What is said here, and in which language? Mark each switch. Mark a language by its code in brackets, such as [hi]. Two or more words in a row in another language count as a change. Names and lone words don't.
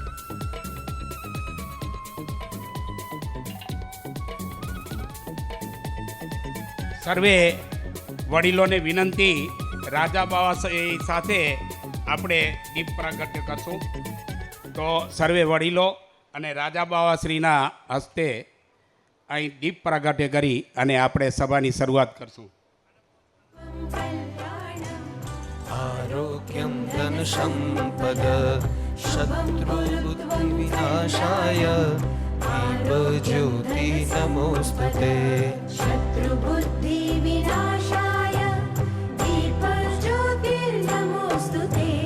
[gu] સર્વે વડીલોને વિનંતી, રાજા બાવા સાથે આપણે દીપ પ્રાગટ્ય કરશું. તો સર્વે વડીલો અને રાજા બાવાશ્રીના હસ્તે અહીં દીપ પ્રાગટ્ય કરી અને આપણે સભાની શરૂઆત કરશું. [sa] आरोग्यं धनसम्पद शत्रुबुद्धिविनाशाय दीपज्योति नमोस्तुते. शत्रुबुद्धि विनाशाय दीपज्योतिर्नमोस्तुते.